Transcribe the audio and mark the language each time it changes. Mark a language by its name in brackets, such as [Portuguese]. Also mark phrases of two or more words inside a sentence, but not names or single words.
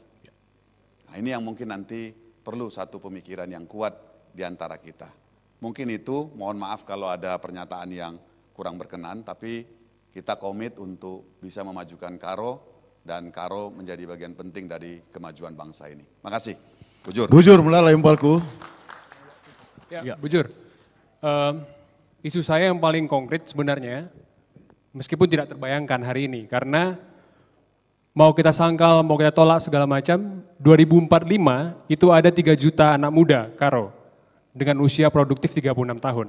[Indonesian] Nah ini yang mungkin nanti perlu satu pemikiran yang kuat di antara kita. Mungkin itu, mohon maaf kalau ada pernyataan yang kurang berkenan, tapi kita komit untuk bisa memajukan Karo, dan Karo menjadi bagian penting dari kemajuan bangsa ini. Makasih. Bujur. Bujur melalui impalku. Ya, Bujur. Isu saya yang paling konkret sebenarnya, meskipun tidak terbayangkan hari ini, karena mau kita sangkal, mau kita tolak segala macam, 2045 itu ada 3 juta anak muda, Karo, dengan usia produktif 36 tahun.